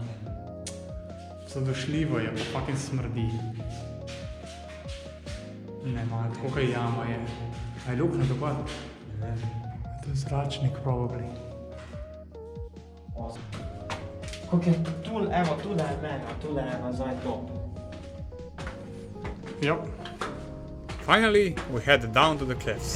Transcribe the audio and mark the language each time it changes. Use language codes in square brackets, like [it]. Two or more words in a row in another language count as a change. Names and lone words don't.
[sl] Zadošljivo je, pa fucking smrdi. Ne, man, tako kaj jama je. A je luknja dogod? Ne. To je zračnik, probably. Koliko je tule, evo, tule je mega, tule je nazaj top. [en] Yep. Finally, we headed down to the cliffs.